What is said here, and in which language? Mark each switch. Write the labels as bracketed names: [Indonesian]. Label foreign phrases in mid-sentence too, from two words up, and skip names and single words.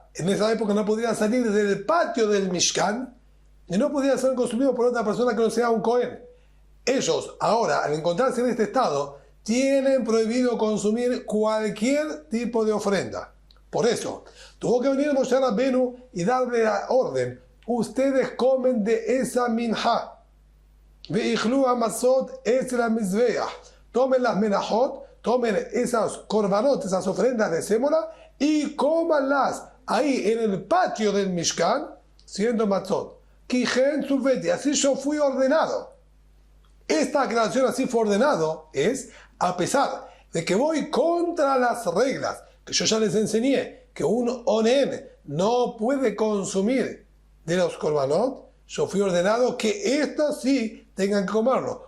[Spanish] En esa época no podían salir del patio del Mishkan y no podían ser consumidos por otra persona que no sea un Cohen. Ellos ahora, al encontrarse en este estado, tienen prohibido consumir cualquier tipo de ofrenda. Por eso, tuvo que venir Moshe Rabbenu y darle la orden: ustedes comen de esa minja. [Hebrew] ואכלו המצות אצל מזבח. [Spanish] Tomen las menajot, tomen esas korbanot, esas ofrendas de sémola, y cómanlas ahí en el patio del Mishkan, siendo matzot. [Hebrew] כי כן צויתי, [Spanish] así yo fui ordenado. Esta aclaración, así fue ordenado, es a pesar de que voy contra las reglas que yo ya les enseñé, que un onen no puede consumir de los korbanot, yo fui ordenado que estos sí tengan que comerlo.